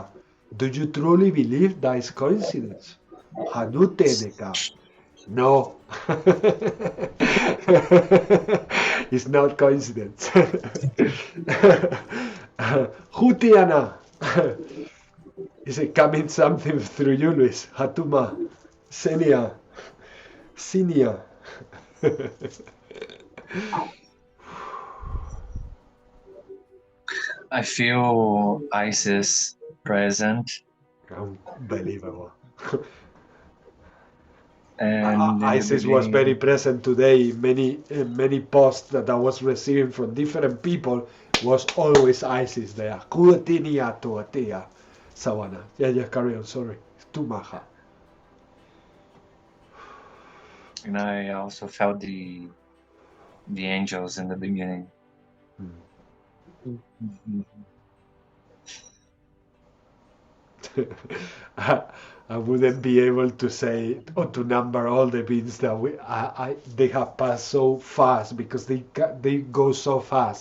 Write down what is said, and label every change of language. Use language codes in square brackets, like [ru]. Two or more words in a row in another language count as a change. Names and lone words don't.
[en] Do you truly believe that is coincidence? Hanuteneka. No. It's not coincidence. Hutiana. Is it coming something through you, Luis? Hatuma. Senia. Sinia. I feel Isis present. Unbelievable. And Isis was very present today. Many posts that I was receiving from different people was always Isis there. Kuatinia tuatia. Sawana. Yeah, carry on. Sorry. Too maha. And I also felt the angels in the beginning. I wouldn't be able to say or to number all the beings that they have passed so fast because they go so fast.